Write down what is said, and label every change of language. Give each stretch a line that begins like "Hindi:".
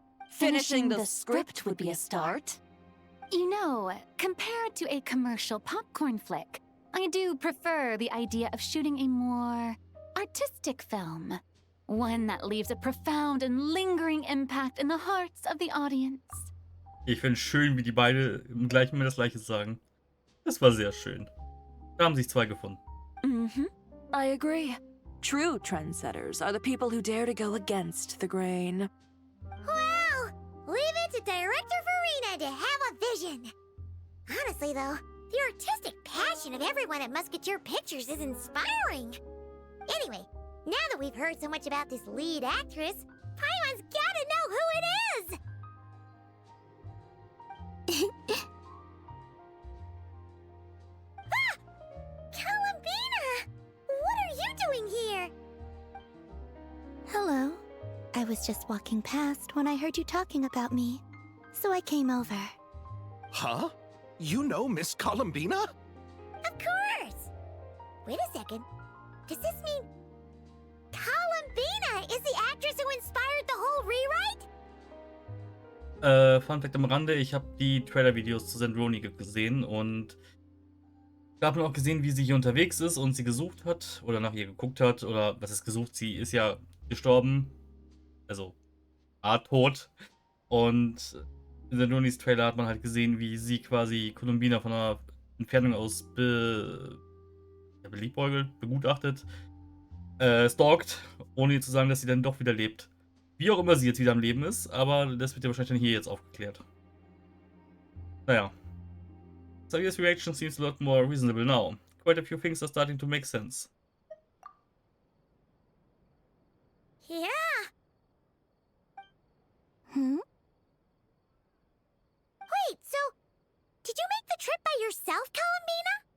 English: Finishing the script would be a start. You know, compared to a commercial popcorn flick, I do prefer the idea of shooting a more artistic film. One that leaves a profound and lingering impact in the hearts of the audience.
German: Ich finde schön, wie die beide im gleichen Moment das gleiche sagen. Das war sehr schön. Da haben sich zwei gefunden.
English: I agree. True trendsetters are the people who dare to go against the grain. Well, leave it to Director Farina to have a vision. Honestly, though, the artistic passion of everyone at Musketeer Pictures is inspiring. Anyway, now that we've heard so much about this lead actress, Paimon's gotta know who it is! Ah! Columbina! What are you doing here? Hello. I was just walking past when I heard you talking about me, so I came over. Huh? You know Miss Columbina? Of course! Wait a second. Does this mean Columbina is the actress who inspired the whole rewrite?
German: Fun Fact am Rande, ich habe die Trailer-Videos zu Sandroni gesehen und Da hat man auch gesehen, wie sie hier unterwegs ist und sie gesucht hat oder nach ihr geguckt hat. Oder was ist gesucht? Sie ist ja gestorben. Also, tot. Und in der Loonies-Trailer hat man halt gesehen, wie sie quasi Columbina von einer Entfernung aus beliebäugelt, begutachtet, stalkt, ohne ihr zu sagen, dass sie dann doch wieder lebt. Wie auch immer sie jetzt wieder am Leben ist, aber das wird ja wahrscheinlich dann hier jetzt aufgeklärt. Naja.
English: Savia's reaction seems a lot more reasonable now. Quite a few things are starting to make sense. Yeah. Hmm? Wait, so did you make the trip by yourself, Columbina?